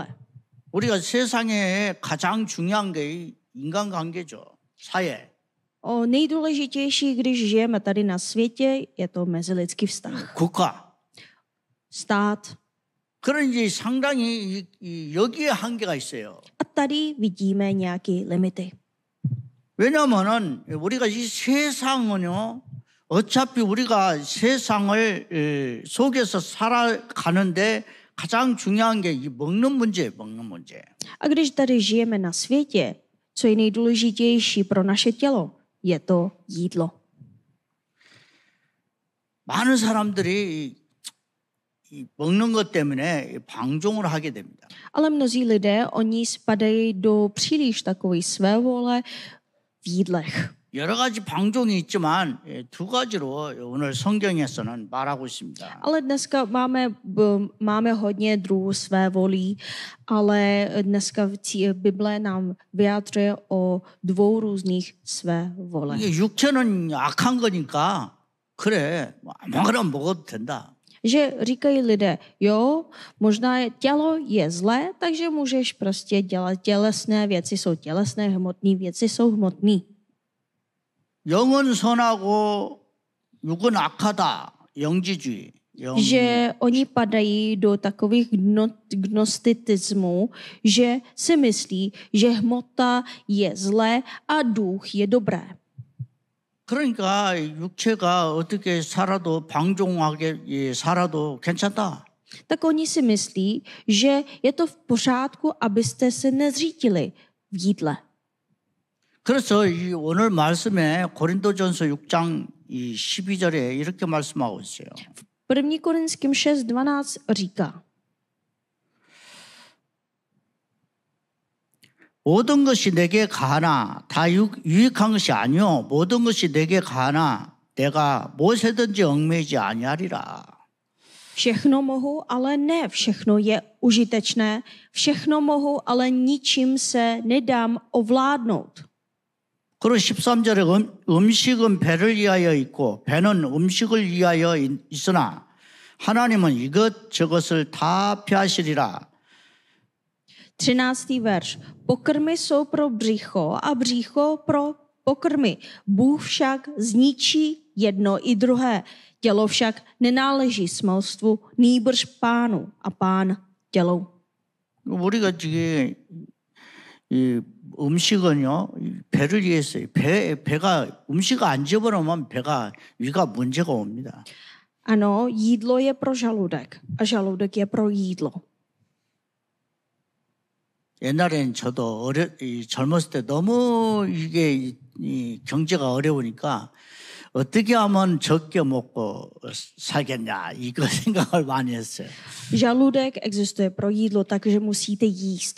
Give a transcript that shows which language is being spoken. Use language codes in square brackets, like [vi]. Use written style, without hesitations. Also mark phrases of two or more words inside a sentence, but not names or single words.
[ko] 우리가 세상에 가장 중요한 게 인간관계죠. 사회. [cs] Nejdůležitější, když žijeme tady na světě, je to mezilidský vztah. [ko] 국가. [cs] Stát. [ko] 그런 이제 상당히 여기에 한계가 있어요. [cs] A tady vidíme nějaké limity. [ko] 왜냐하면은 우리가 이 세상은요, 어차피 우리가 세상을 속에서 살아가는데 가장 중요한 게 이 먹는 문제예요, 먹는 문제. [cs] A když tady žijeme na světě, co je nejdůležitější pro naše tělo, je to jídlo. [ko] 많은 사람들이 이 먹는 것 때문에 방종을 하게 됩니다. [cs] Ale mnozí lidé, oni spadají do příliš takové svévole v jídlech. [ko] 여러 가지 방종이 있지만 두 가지로 오늘 성경에서는 말하고 있습니다. [cs] Ale dneska máme hodně druhů svévolí, ale dneska Bible nám vyjadřuje o dvou různých svévole. [ko] 이게 육체는 악한 거니까 그래 아무거나 먹어도 된다. [cs] Že říkají lidé, jo, možná tělo je zlé, takže můžeš prostě dělat tělesné věci, jsou tělesné, hmotné věci jsou hmotné. [ko] 영은 선하고 육은 악하다. 영지주의. [cs] Že oni padají do takových gnostitismů, že si myslí, že hmota je zlé a duch je dobré. [ko] 그러니까 육체가 어떻게 살아도 방종하게 살아도 괜찮다. [cs] Tak oni si myslí, že je to v pořádku, abyste se nezřítili v jídle. [ko] 그래서 이 오늘 말씀에 고린도전서 6장 이 12절에 이렇게 말씀하고 있어요. [cs] 1. Korinským 6:12 říká: [ko] 모든 것이 내게 가하나 다 유익한 것이 아니요 모든 것이 내게 가하나 내가 무엇에든지 얽매이지 아니하리라. [cs] Všechno mohu, ale ne všechno je užitečné. Všechno mohu, ale ničím se nedám ovládnout. [ko] 그리고 13절에 음식은 배를 위하여 있고 배는 음식을 위하여 있으나 하나님은 이것저것을 다 피하시리라. [cs] 13. verš. Pokrmy jsou pro břicho a břicho pro pokrmy. Bůh však zničí jedno i druhé. Tělo však nenáleží smilstvu, nýbrž pánu a pán tělu. [ko] 우리가 지금 이 음식은요 배를 위해서 배가 음식 안 집어넣으면 배가 위가 문제가 옵니다. [cs] Ano, jídlo je pro žaludek a žaludek je pro jídlo. [ko] 옛날에는 저도 젊었을 때 너무 이게 이 경제가 어려우니까 어떻게 하면 적게 먹고 살겠냐 이거 생각을 많이 했어요. [cs] Žaludek existuje pro jídlo, takže musíte jíst.